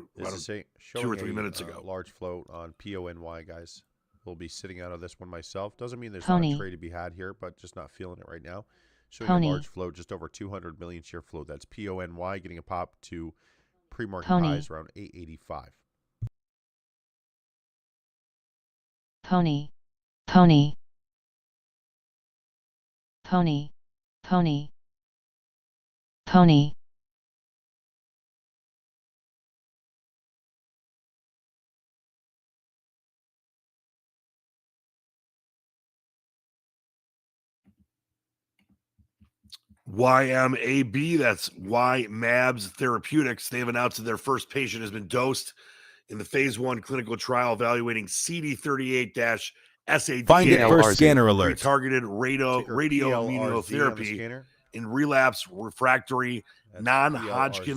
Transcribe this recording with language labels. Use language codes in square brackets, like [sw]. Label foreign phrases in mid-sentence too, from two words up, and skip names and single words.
[en] This is showing 2 or 3 minutes ago. Large float on PONY, guys. We'll be sitting out of this one myself. Doesn't mean there's Pony. not a trade to be had here, but just not feeling it right now. Showing Pony. a large float, just over 200 million share float. That's PONY getting a pop to pre-market Pony. highs around 885. Pony. Pony. Pony. Pony. Pony. YMAB, that's YMABS Therapeutics. They've announced that their first patient has been dosed in the phase 1 clinical trial evaluating CD38-SAD. Find it for scanner alerts. Targeted Ticker radioimmunotherapy in relapse refractory non-Hodgkin